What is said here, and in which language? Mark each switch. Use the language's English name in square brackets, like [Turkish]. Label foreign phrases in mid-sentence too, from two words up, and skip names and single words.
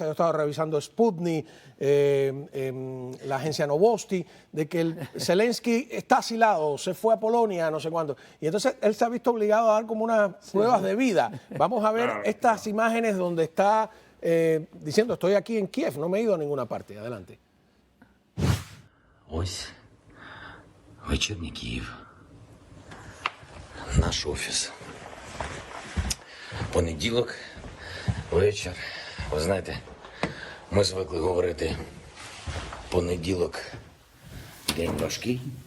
[Spanish] Yo he estado revisando Sputnik, la agencia Novosti, de que Zelensky está asilado, se fue a Polonia, no sé cuándo. Y entonces él se ha visto obligado a dar como unas pruebas de vida. Vamos a ver estas imágenes donde está diciendo, estoy aquí en Kiev, no me he ido a ninguna parte. Adelante. [Ukrainian] Ось вечірній Київ. Наш офіс. Понеділок, вечір. Ви знаєте, ми звикли говорити понеділок день важкий.